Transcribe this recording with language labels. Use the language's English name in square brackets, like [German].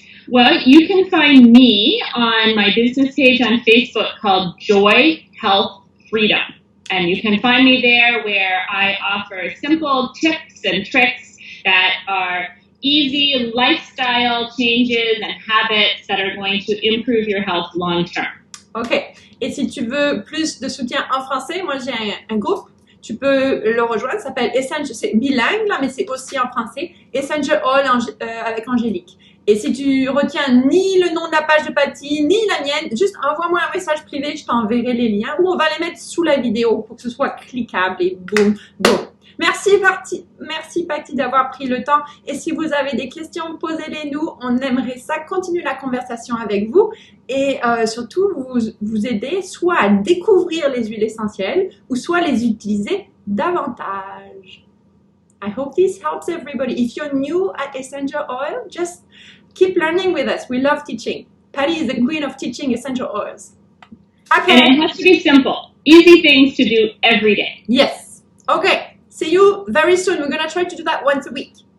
[English] Well, you can find me on my business page on Facebook called Joy Health Freedom. And you can find me there where I offer simple tips and tricks that are easy lifestyle changes and habits that are going to improve your health long term. Ok. [French] Et si tu veux plus de soutien en français, moi j'ai un groupe. Tu peux le rejoindre, ça s'appelle Essential, c'est bilingue là, mais c'est aussi en français, Essential Oil avec Angélique. Et si tu retiens ni le nom de la page de Patty, ni la mienne, juste envoie-moi un message privé, je t'enverrai les liens, ou on va les mettre sous la vidéo pour que ce soit cliquable et boum, boum. Merci Patty d'avoir pris le temps. Et si vous avez des questions, posez-les nous. On aimerait ça, continuer la conversation avec vous et surtout vous aider soit à découvrir les huiles essentielles ou soit les utiliser davantage. [English] I hope this helps everybody. If you're new at essential oil, just keep learning with us. We love teaching. Patty is the queen of teaching essential oils. Okay. And it has to be simple. Easy things to do every day. Yes. Okay. See you very soon. We're going to try to do that once a week.